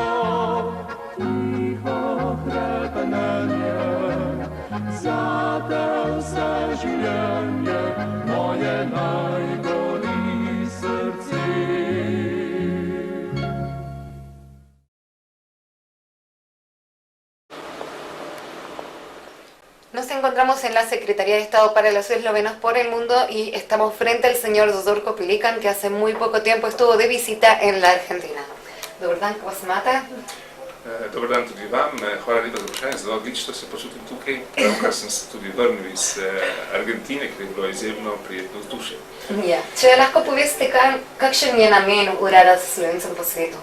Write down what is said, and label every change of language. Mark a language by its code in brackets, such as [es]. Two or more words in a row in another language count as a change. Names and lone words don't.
[sl] Tiho hrepenenje, zate vse življenje, moje najgori srce. [es] Nos encontramos en la Secretaría de Estado para los Eslovenos por el Mundo y estamos frente al señor Dodorko Pilikan, que hace muy poco tiempo estuvo de visita en la Argentina. [sl] Dobar dan, kako se imate? Dobar dan tudi vam, hvala lepa za vprašanje, zelo odlično se počutim tukaj. Pravkar sem se tudi vrnil iz Argentine, ker je bilo izjemno prijetno vzdušje. Ja. Če lahko poveste, kakšen je namen urada za Slovencem po svetu?